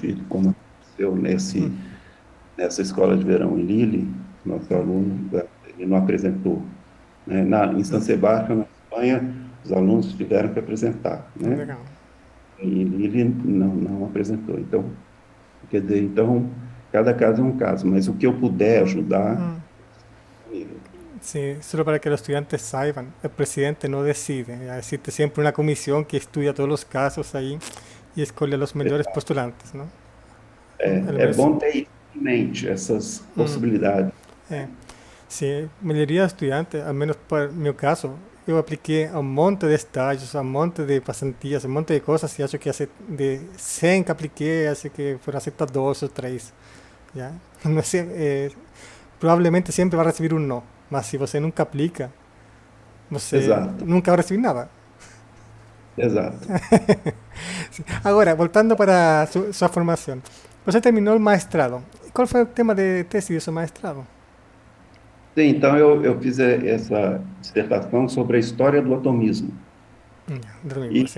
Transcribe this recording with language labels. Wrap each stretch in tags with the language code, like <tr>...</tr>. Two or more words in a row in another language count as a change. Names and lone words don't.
<pt>assistir, como aconteceu nessa escola de verão em Lille, nosso aluno, ele não apresentou, né? Em San Sebastián, na Espanha, os alunos tiveram que apresentar, né? Legal. Em Lille não apresentou. Então, quer dizer, então, cada caso é um caso, mas o que eu puder ajudar, comigo.</pt> <es>Sí, solo para que los estudiantes sepan, el presidente no decide, ya existe siempre una comisión que estudia todos los casos ahí y escoge a los mejores postulantes, ¿no? El</es> <pt>É mes- bom ter isso em mente, essas mm, possibilidades.</pt> <es>sí, mayoría de estudiantes, al menos para mi caso, yo apliqué a un monte de estágios, a un monte de pasantías, a un monte de cosas y</es> <pt>acho que</pt> <es>hace de 100 que apliqué, hace que fueron aceptados 2 o 3, ¿ya? No sé, probablemente siempre va a recibir un no,</es> <pt>mas si você nunca aplica, você Exato,</pt> <es>nunca va a recibir nada.</es> <pt>exato. Agora, voltando para sua formação. Você terminou o mestrado. Qual foi o tema de tese do seu mestrado? Sim, então eu fiz essa dissertação sobre a história do atomismo. Domingo, sim.</pt>